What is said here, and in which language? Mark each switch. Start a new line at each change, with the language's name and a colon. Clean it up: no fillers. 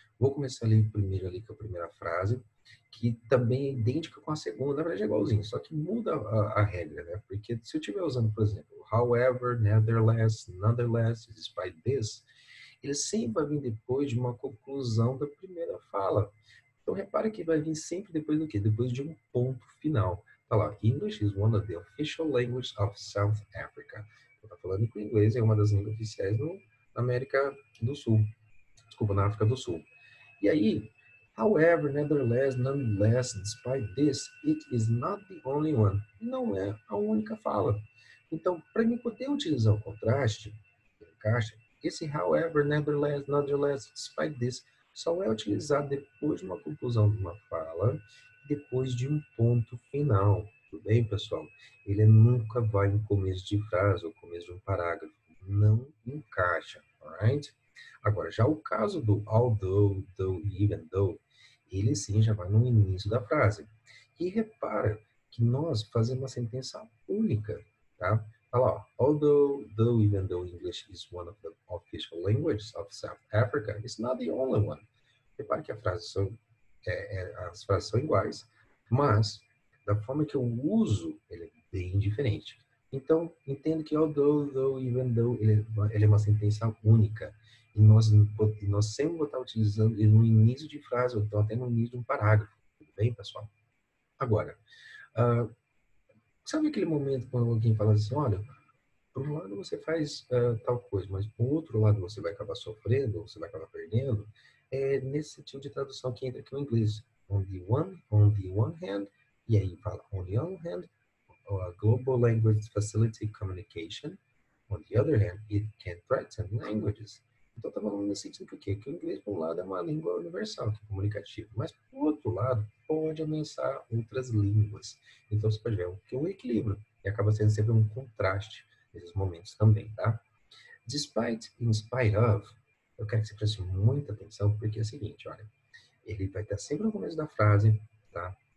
Portuguese: Vou começar ali primeiro ali com a primeira frase, que também é idêntica com a segunda, na verdade é igualzinho, só que muda a regra, né? Porque se eu estiver usando, por exemplo,
English: however, nevertheless, nonetheless, despite this,
Portuguese: ele sempre vai vir depois de uma conclusão da primeira fala. Então repare que vai vir sempre depois do quê? Depois de um ponto final. Tá lá,
English: English is one of the official languages of South Africa.
Portuguese: Eu tô falando que o inglês é uma das línguas oficiais na América do Sul. Desculpa, na África do Sul. E aí,
English: however, nevertheless, nonetheless, despite this, it is not the only one.
Portuguese: Não é a única fala. Então, para mim poder utilizar o contraste, encaixa, esse
English: however, nevertheless, nonetheless, despite this,
Portuguese: só é utilizado depois de uma conclusão de uma fala, depois de um ponto final. Tudo bem, pessoal? Ele nunca vai em começo de frase ou começo de um parágrafo. Não encaixa,
English: alright?
Portuguese: Agora, já o caso do
English: although, though, even though,
Portuguese: ele sim já vai no início da frase. E repara que nós fazemos uma sentença única, tá? Olha lá,
English: although, though, even though English is one of the official languages of South Africa, it's not the only one.
Portuguese: Repare que as frases são iguais, mas da forma que eu uso, ele é bem diferente. Então, entendo que
English: although, though, even though,
Portuguese: ele é uma sentença única. E nós sempre vamos estar utilizando ele no início de frase, ou então até no início de um parágrafo. Tudo bem, pessoal? Agora, sabe aquele momento quando alguém fala assim, olha, por um lado você faz tal coisa, mas por outro lado você vai acabar sofrendo, ou você vai acabar perdendo? É nesse sentido de tradução que entra aqui no inglês.
English: on the one hand,
Portuguese: e aí fala
English: on the one hand, global language facility communication. On the other hand, it can threaten languages.
Portuguese: Então, está falando nesse sentido por quê? Que o inglês, por um lado, é uma língua universal, que é comunicativa, mas, por outro lado, pode ameaçar outras línguas. Então, você pode ver que é um equilíbrio, e acaba sendo sempre um contraste nesses momentos também, tá?
English: Despite, in spite of,
Portuguese: eu quero que você preste muita atenção, porque é o seguinte, olha, ele vai estar sempre no começo da frase, tá?